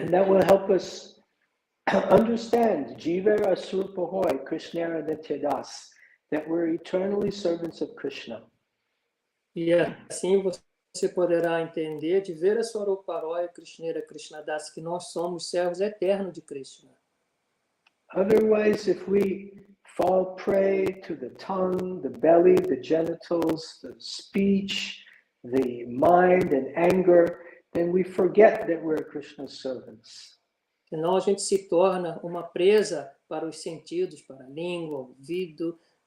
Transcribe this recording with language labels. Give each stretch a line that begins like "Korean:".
English: And that will help us understand
Bangla: Jivara Asurapahoy, Krishnara Nityadas,
English: that we're eternally servants of Krishna.
Portuguese: E assim você poderá entender de ver a
Bangla: Swaruparoy, Krishnera Krishnadas,
Portuguese: que nós somos servos eternos de Krishna.
English: Otherwise, if we fall prey to the tongue, the belly, the genitals, the speech, the mind and anger, then we forget that we're Krishna's servants.
Portuguese: Senão a gente se torna uma presa para os sentidos, para a língua, ouvido,